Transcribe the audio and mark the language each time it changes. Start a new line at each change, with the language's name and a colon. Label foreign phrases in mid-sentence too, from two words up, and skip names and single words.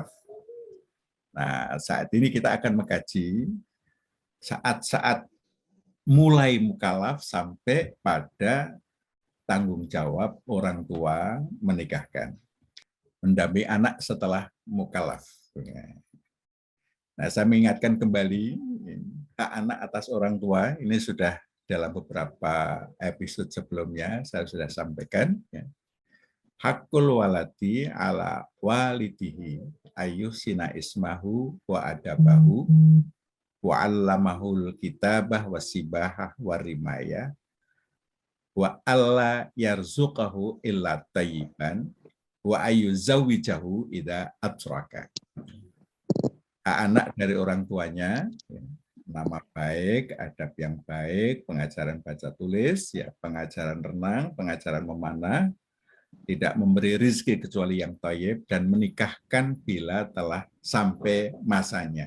Indonesian: Nah, saat ini kita akan mengkaji saat-saat mulai mukallaf sampai pada tanggung jawab orang tua menikahkan, mendampingi anak setelah mukallaf. Nah, saya mengingatkan kembali hak anak atas orang tua ini sudah dalam beberapa episode sebelumnya saya sudah sampaikan.
Arabic: حق الولد على والده أن يحسن اسمه وأدبه وعلمه الكتابة والسباحة والرماية وألا يرزقه إلا طيبا وأن يزوجه إذا أدرك.
Indonesian: Anak dari orang tuanya, nama baik, adab yang baik, pengajaran baca tulis, ya, pengajaran renang, pengajaran memanah, tidak memberi rezeki kecuali yang thayyib, dan menikahkan bila telah sampai masanya.